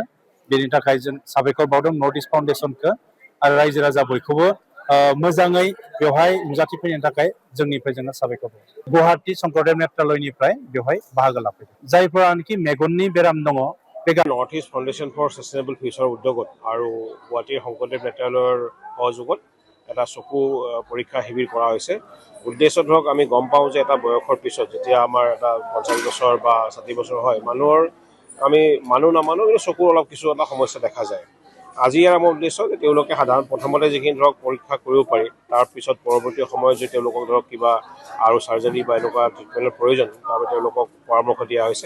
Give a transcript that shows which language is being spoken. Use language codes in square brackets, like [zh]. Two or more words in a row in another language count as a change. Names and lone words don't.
[brx] बेनि थाखाय जों साबायखर बावदों नर्थ ईस्ट फाउंडेशनखौ आरो रायजो राजा बयखौबो मोजाङै बेवहाय नुजाथि फैनायनि थाखाय जोंनिफ्राय जोङो साबायखर बावदों। गुवाहाटी शंकरदेव नेत्रालयनिफ्राय बेवहाय बाहागो लाफैदों जायफोरानोखि मेगननि बेराम दङ। [as] নৰ্থ ইষ্ট ফাউণ্ডেশ্যন ফৰ ছাষ্টেইনেবল ফিউচাৰ উদ্যোগত আৰু গুৱাহাটী শংকৰদেৱ নেত্ৰালয়ৰ সহযোগত এটা চকু পৰীক্ষা শিবিৰ কৰা হৈছে। উদ্দেশ্য ধৰক আমি গম পাওঁ যে এটা বয়সৰ পিছত যেতিয়া আমাৰ এটা 50 বছৰ বা 60 বছৰ হয় আমি মানুহ নামানো কিন্তু চকুৰ অলপ কিছু এটা সমস্যা দেখা যায়। আজি আমাৰ উদ্দেশ্য যে তেওঁলোকে সাধাৰণ প্ৰথমতে যিখিনি ধৰক পৰীক্ষা কৰিব পাৰি তাৰ পিছত পৰৱৰ্তী সময়ত যে তেওঁলোকক ধৰক কিবা আৰু সাৰ্জাৰী বা এনেকুৱা ট্ৰিটমেণ্টৰ প্ৰয়োজন তাৰ তেওঁলোকক পৰামৰ্শ দিয়া হৈছে।